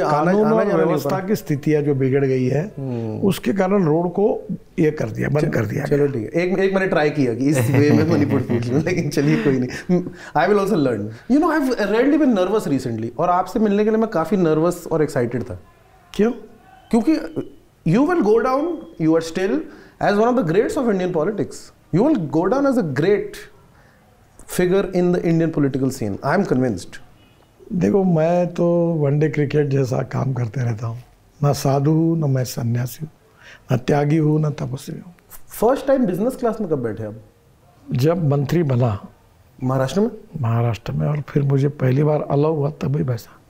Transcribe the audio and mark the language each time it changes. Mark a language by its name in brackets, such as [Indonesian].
[Hindi] कानून और व्यवस्था की स्थितियां जो बिगड़ गई है, उसके कारण रोड को ये कर दिया, बंद कर दिया। चलो ठीक है, एक मैंने ट्राई किया कि इस वे में मणिपुर पूछ लूं, लेकिन चलिए कोई नहीं। I will also learn. You know, I have really been nervous recently, और आपसे मिलने के लिए मैं काफी नर्वस और एक्साइटेड था। क्यों? [English] क्योंकि you will go down, you are still as one of the greats of Indian politics. You will go down as a great figure in the Indian political scene. I am convinced. [Hindi] देखो, मैं तो one day cricket जैसा काम करते रहता हूँ। ना साधु हूँ, ना मैं सन्यासी हूँ, ना त्यागी हूँ, ना तपस्वी हूँ। फर्स्ट टाइम बिजनेस क्लास में कब बैठे आप? जब मंत्री बना महाराष्ट्र में। महाराष्ट्र में, और फिर मुझे पहली बार अलाउ हुआ तभी बैठा।